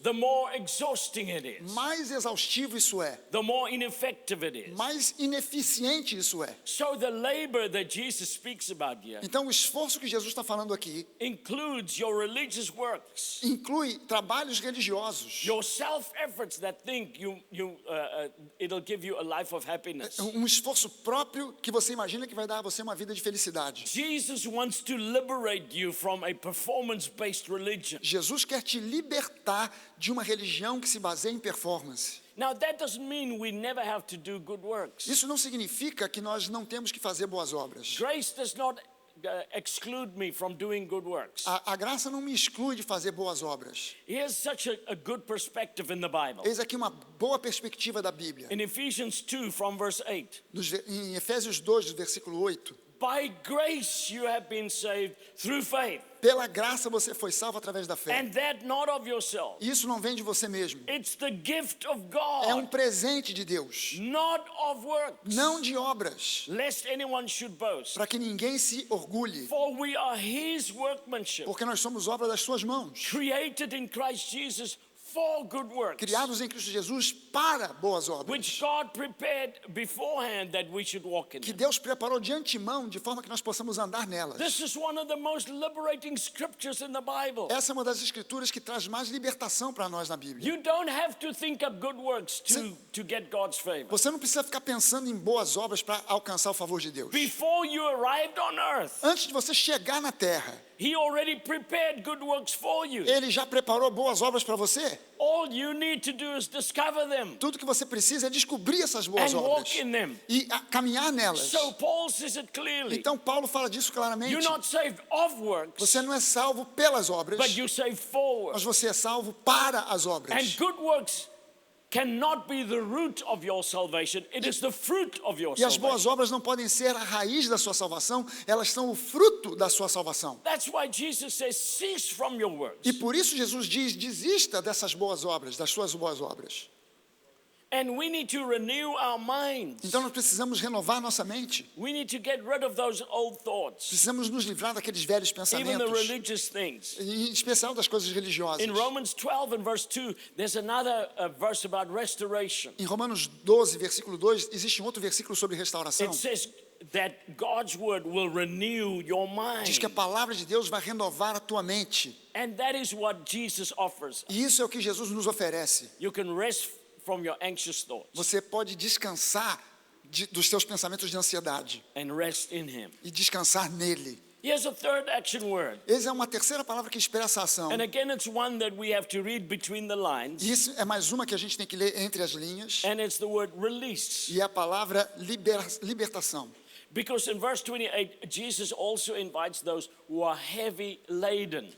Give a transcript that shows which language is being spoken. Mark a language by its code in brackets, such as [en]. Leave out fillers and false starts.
[en] the more exhausting it is, [pt] mais exaustivo isso é, [en] the more ineffective it is. [pt] mais ineficiente isso é. [en] So the labor that Jesus speaks about here [pt] Então o esforço que Jesus está falando aqui [en] includes your religious works, [pt] inclui trabalhos religiosos, [en] your self-efforts that think it'll give you a life of happiness. [pt] um esforço próprio que você imagina que vai dar a você uma vida de felicidade. [en] Jesus wants to liberate you from a performance-based religion. [pt] Jesus quer te libertar de uma religião que se baseia em performance. [en] Now that doesn't mean we never have to do good works. [pt] Isso não significa que nós não temos que fazer boas obras. [en] Grace does not exclude me from doing good works. [pt] A graça não me exclui de fazer boas obras. [en] Here's such a good perspective in the Bible. [pt] Eis aqui uma boa perspectiva da Bíblia. [en] In Ephesians 2 from verse 8, [pt] Em Efésios 2, do versículo 8. [en] by grace you have been saved through faith, [pt] Pela graça você foi salvo através da fé. [en] and that not of yourself. [pt] Isso não vem de você mesmo. [en] It's the gift of [pt] É um [en] God, [pt] presente de Deus. [en] not of works, [pt] Não de obras. [en] lest anyone should boast. [pt] Para que ninguém se orgulhe. [en] For we are his workmanship, [pt] Porque nós somos obra das suas mãos. [en] created in Christ Jesus for good works, [pt] Criados em Cristo Jesus para boas obras. [en] which God prepared beforehand that we should walk in [pt] Que [en] them. [pt] Deus preparou de antemão de forma que nós possamos andar nelas. [en] This is one of the most liberating scriptures in the Bible. [pt] Essa é uma das escrituras que traz mais libertação para nós na Bíblia. [en] You don't have to think of good works to get God's favor. [pt] Você não precisa ficar pensando em boas obras para alcançar o favor de Deus. [en] Before you arrived on earth, [pt] Antes de você chegar na terra, [en] he already prepared good works for you. [pt] Ele já preparou boas obras para você. [en] All you need to do is discover them [pt] Tudo que você precisa é descobrir essas boas [en] and [pt] obras [en] walk in them. [pt] e caminhar nelas. [en] So Paul says it clearly. [pt] Então Paulo fala disso claramente. [en] You're not saved of works, [pt] Você não é salvo pelas obras, [en] but you're saved for [pt] mas [en] works. [pt] você é salvo para as [en] And [pt] obras. [en] good works cannot be the root of your salvation. It is the fruit of your [pt] E as boas [en] salvation. [pt] obras não podem ser a raiz da sua salvação, elas são o fruto da sua salvação. [en] That's why Jesus says, cease from your works. [pt] E por isso Jesus diz: desista dessas boas obras, das suas boas obras. [en] And we need to renew our minds. [pt] Então nós precisamos renovar nossa mente. [en] We need to get rid of those old thoughts, [pt] Precisamos nos livrar daqueles velhos [en] even the [pt] pensamentos, [en] religious things. [pt] em especial das coisas religiosas. [en] In Romans 12 and verse 2, there's another verse about restoration. [pt] Em Romanos 12, versículo 2, existe um outro versículo sobre restauração. [en] It says that God's word will renew your [pt] Diz que a [en] mind. [pt] palavra de Deus vai renovar a tua mente. [en] And that is what Jesus offers. [pt] E isso é o que Jesus nos oferece. [en] You can rest from your anxious thoughts [pt] Você pode descansar dos seus pensamentos de ansiedade [en] and rest in Him. [pt] e descansar nele. [en] Here's a third action word. [pt] Essa é uma terceira palavra que expressa a ação. [en] And again, it's one that we have to read between the lines. [pt] E isso é mais uma que a gente tem que ler entre as linhas. [en] And it's the word release. [pt] E é a palavra libertação. [en] Because in verse 28, Jesus also invites those who are heavy laden.